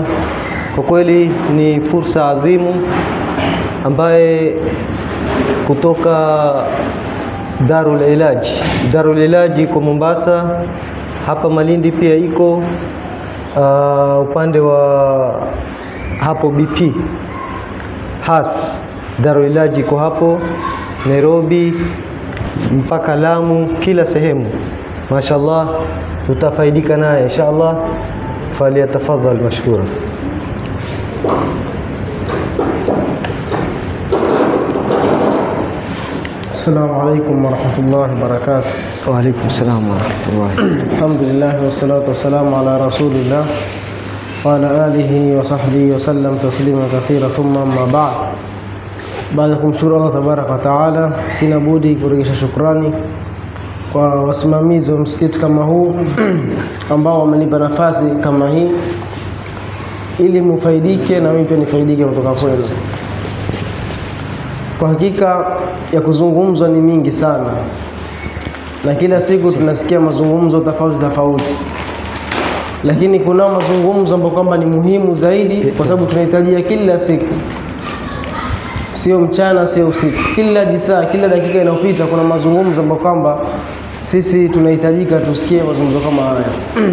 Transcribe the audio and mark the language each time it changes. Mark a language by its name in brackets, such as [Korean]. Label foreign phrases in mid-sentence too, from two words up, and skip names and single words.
[Swahili] Kwa kweli ni fursa adhimu ambaye kutoka Darul Ilaj iko Mombasa, hapa Malindi pia iko upande wa hapo BP Has. Darul Ilaj iko hapo Nairobi mpaka Lamu, kila sehemu. Mashaallah, tutafaidika naye inshallah. [Arabic] فليتفضل مشكورا. السلام عليكم ورحمة الله وبركاته. وعليكم السلام ورحمة الله. الحمد لله والصلاة والسلام على رسول الله وعلى آله وصحبه وسلم تسليما كثيرا، ثم أما بعد. [Swahili] Baada ya kumshukuru [Arabic] الله تبارك وتعالى, [Swahili] sina budi kurejesha shukrani kwa wasimamizi wa msikiti kama huu ambao wamenipa nafasi kama hii ili mufaidike na mimi pia nifaidike kutoka kwenu. Kwa hakika ya kuzungumzwa ni mingi sana, na kila siku tunasikia mazungumzo tofauti, lakini kuna mazungumzo ambayo kwamba ni muhimu zaidi, kwa sababu tunahitajia kila siku, sio mchana sio usiku, kila jisaa, kila dakika inayopita kuna mazungumzo ambayo kwamba sisi tunahitajika tusikie mazungumzo kama haya.